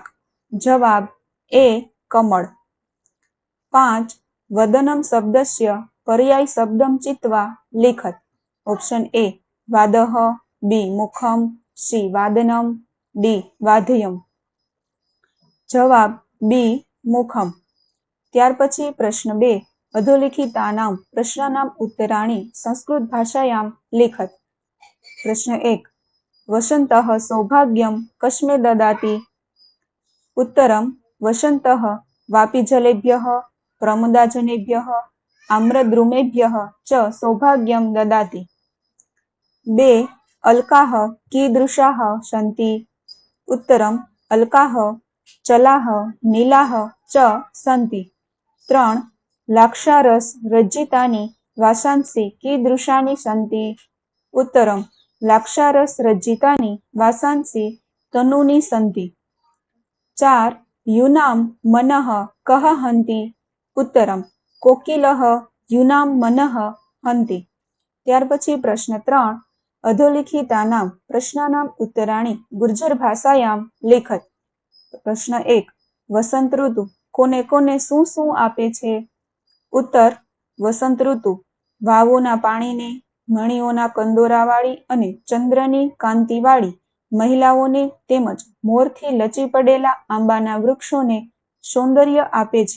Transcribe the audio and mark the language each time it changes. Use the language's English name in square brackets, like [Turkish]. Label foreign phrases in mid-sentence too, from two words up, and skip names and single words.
[Sanskrit] जवाब ए कमल. 5. वदनम शब्दस्य पर्याय शब्दम चित्वा लिखत. ऑप्शन ए वादः, बी मुखम, सी वादनम, डी वाध्यम. जवाब बी मुखम. [Gujarati] ત્યાર પછી પ્રશ્ન 2. [Sanskrit] અધોલિખિતાનામ પ્રશ્નાનામ ઉત્તરાણી સંસ્કૃત ભાષાયામ લિખત. પ્રશ્ન 1. વસંતઃ સૌભાગ્યમ કસ્મે દદાતિ? ઉત્તરમ વસંતઃ વાપીજલેભ્યઃ પ્રમદાજનેભ્યઃ આમ્રદ્રુમેભ્યઃ ચ સૌભાગ્યમ દદાતિ. 2. અલ્કાઃ कीदृशाः सन्ति? उत्तरम् अल्काः चलाः नीलाः च सन्ति. 3. लाक्षारस रज्जितानि वासांसि कीदृशानि सन्ति? उत्तरम् लाक्षारस रज्जितानि वासांसि तनूनि सन्ति. 4. यूनां मनः कः हन्ति? उत्तरम् कोकिलः यूनां मनः हन्ति. [Gujarati] ત્યાર પછી પ્રશ્ન 3. [Sanskrit] અધોલિખિતાનામ પ્રશ્નાનામ ઉત્તરાણી ગુર્જર ભાષાયામ લેખત. [Gujarati] પ્રશ્ન 1. વસંત ઋતુ કોને કોને શું શું આપે છે? ઉત્તર વસંત ઋતુ વાવોના પાણીને, મણીઓના કંદોરાવાળી અને ચંદ્રની કાંતિવાળી મહિલાઓને તેમજ મોરથી લચી પડેલા આંબાના વૃક્ષોને સૌંદર્ય આપે છે.